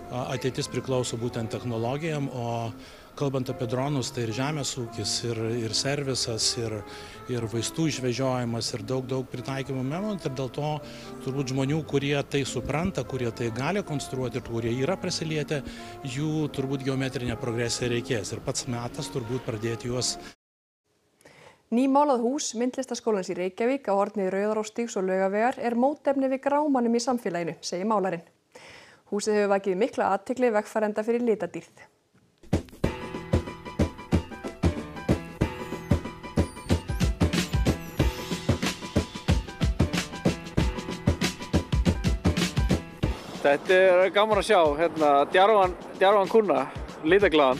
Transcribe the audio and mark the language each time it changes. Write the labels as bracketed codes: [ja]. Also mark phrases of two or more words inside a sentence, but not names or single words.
[lt] Ateitis priklauso būtent technologijam, o kalbant apie dronus, tai ir žemės ūkis, ir servisas, ir vaistų išvežiojimas, ir daug pritaikymų memų. Ir dėl to turbūt žmonių, kurie tai supranta, kurie tai gali konstruoti ir kurie yra prisilietę, jų turbūt geometrinė progresija reikės. Ir pats metas turbūt pradėti juos. [is] Nýmálað hús myndlistaskólans í Reykjavík á horni Rauðarárstígs og Laugavegar er mótefni við grámanum í samfélaginu, segir málarinn. Húsið hefur vakið mikla athygli vegfarenda fyrir litadýrð. Þetta er gaman að sjá, djarfan kúna, litaglaðan.